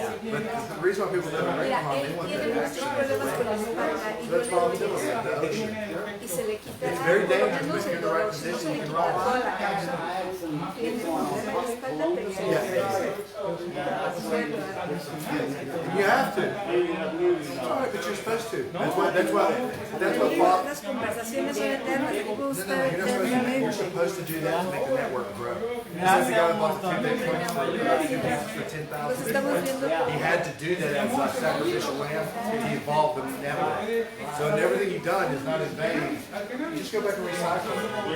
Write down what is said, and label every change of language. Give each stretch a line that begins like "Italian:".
English: But the reason why people live in Rincon, they want that action. That's why I'm telling you, the ocean. It's very dangerous, but if you're in the right position, you can ride. You have to. Sorry, but you're supposed to. That's what Bob.
Spanish: Las conversaciones son eternas, el tipo está
English: You're supposed to do that to make the network grow. This is the guy who bought the 2 Bitcoins for $10,000. He had to do that as a sacrificial lamb to evolve the network. So everything you've done is not in vain. You just go back and recycle it.